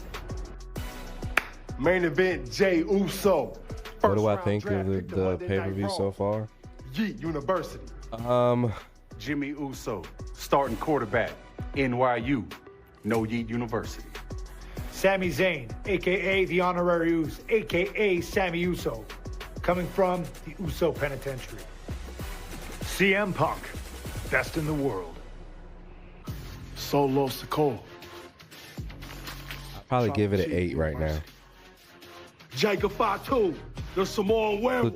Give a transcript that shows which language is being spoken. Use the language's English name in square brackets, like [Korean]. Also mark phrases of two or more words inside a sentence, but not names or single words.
[English] Main event, Jey Uso. What do I think of the pay-per-view so far? Yeet University. Jimmy Uso, starting quarterback, NYU, no Yeet University. Sami Zayn, a.k.a. the Honorary Uso, a.k.a. Sammy Uso, coming from the Uso Penitentiary. CM Punk, best in the world. Solo Sikoa. I'll probably give it an 8 right now. Jacob Fatu, the Samoan werewolf.